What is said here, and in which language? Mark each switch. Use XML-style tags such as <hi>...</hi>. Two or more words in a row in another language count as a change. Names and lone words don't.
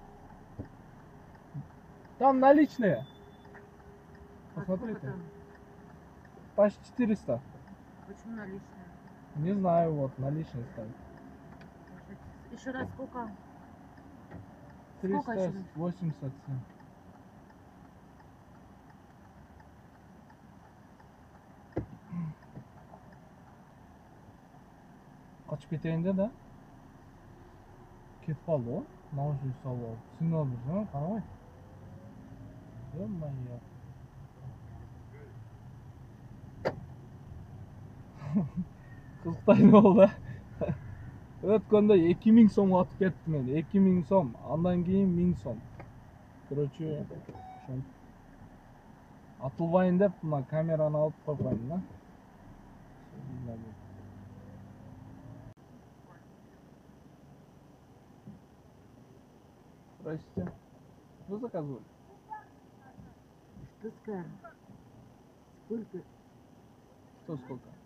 <ru>Там наличные. Посмотрите. Почти 400. Почему наличные? Не знаю, вот наличные ставят. Еще раз сколько? 387.</ru> <ky>Kaçıp кетейинде да? Кетип калды го? Наушник салып алып. Сигнал берсең, карабай. Ё-моё. Кызыктай болду. Өткөндө 2000 сом атып кеттим мен. 2000 сом, андан кийин 1000 сом. Короче, атылбайын деп мына камераны алып койгоюм да.</ky> <ru>Здрасте. Что заказывали? Что скажешь? Сколько? Что сколько?</ru>